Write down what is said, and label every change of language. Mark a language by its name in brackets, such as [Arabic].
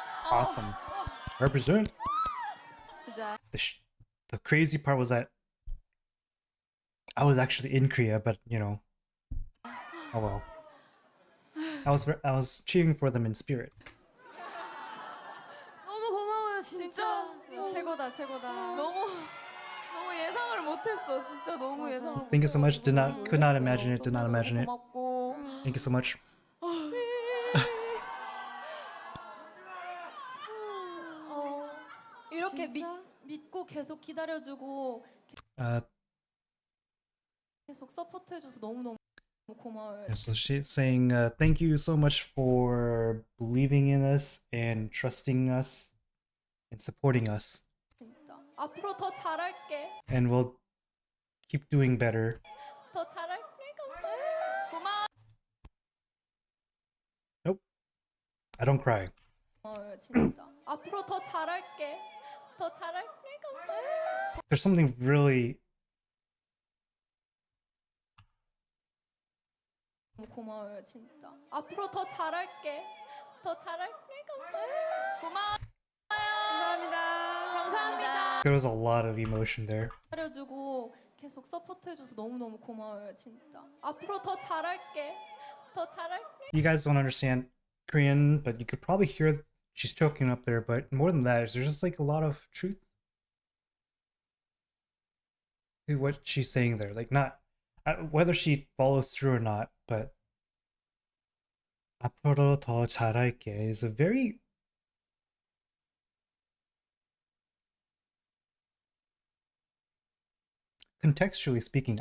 [English] Awesome. Represent. [Korean] 진짜. [English] The crazy part was that I was actually in Korea, but you know, oh well. I was cheering for them in spirit. [Korean] 너무 고마워요, 진짜. 최고다, 최고다. 너무 예상을 못했어, 진짜 너무 예상을 못했어. [English] Thank you so much. Could not imagine it. Did not imagine it. [Korean] 고맙고. [English] Thank you so much. [Korean] 이렇게 진짜? 믿고 계속 기다려주고 Uh, 계속 서포트해줘서 너무너무 고마워요. [English] yeah, so she's saying, thank you so much for believing in us and trusting us and supporting us. [Korean] 진짜. 앞으로 더 잘할게. [English] And we'll keep doing better. [Korean] 더 잘할게. 감사해요. 고마워. [English] I don't cry. [Korean] 고마워요, 진짜. 앞으로 더 잘할게. 더 잘할게. 감사해요. [English] There's something really [Korean] 너무 고마워요, 진짜. 앞으로 더 잘할게. 더 잘할게. 감사해요. 고마워. 감사합니다. 감사합니다. [English] there was a lot of emotion there. [Korean] 기다려주고 계속 서포트해줘서 너무너무 고마워요, 진짜. 앞으로 더 잘할게. 더 잘할게. [English] You guys don't understand Korean, but you could probably hear she's choking up there. But more than that, there's just like a lot of truth to what she's saying there. Like not whether she follows through or not, but [Korean] 앞으로 더 잘할게 [English] is a very contextually speaking.